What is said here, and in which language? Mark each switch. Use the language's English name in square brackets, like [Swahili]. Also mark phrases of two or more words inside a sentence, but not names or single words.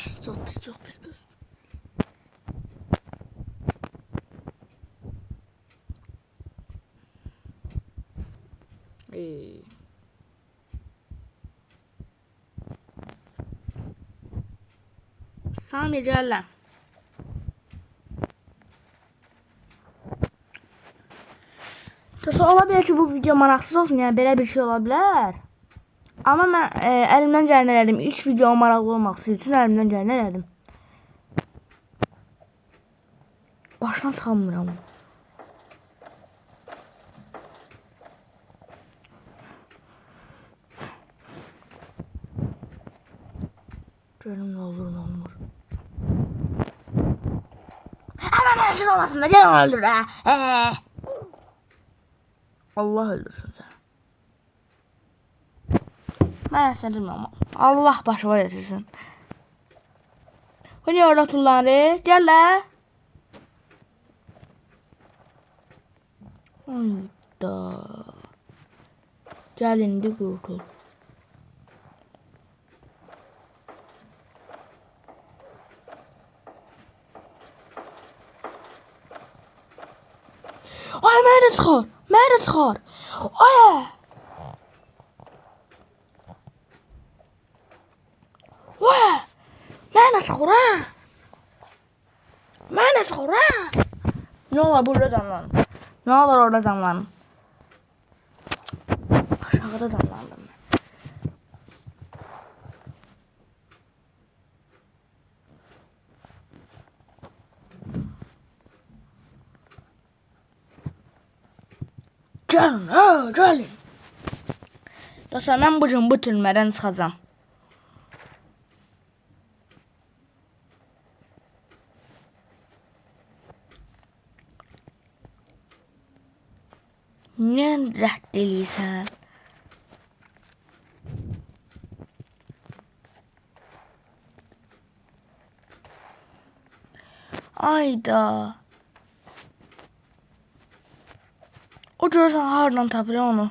[Turkish] Çok pis, çok pis. Sami gel lan. [Azerbaijani] Dostlar olabilir ki bu video maraqsız olsun, yani belə bir şey olabilir. [Turkish] Ama ben elimden [Azerbaijani] gələni elədim. İlk video maraqlı olmaq üçün elimden gələni elədim. Başdan çıxamıram. [Turkish] Görüm ne olur ne olmur. Hemen her şey olmasın da gel öldür ha. Allah öldürsün seni. Ben seni bilmem. Allah başıma getirsin. Bu niye orada tullanır? Gel la. Hayda. [Azerbaijani] Gel indi kurtul. Ay mənə çıxar. Mənə çıxar. Ay. Vay. Mənə çıxar ha. Mənə çıxar ha. [Turkish] Ne olur burada canlanım. Ne olur orada canlanım. Aşağıda canlandım ben. Gelin ha gelin. [Azerbaijani] Dostlar ben bugün bu türmeden çıxacağım. Ne rədd eləyirsən? Ayda. O görürsən hardan tapır onu.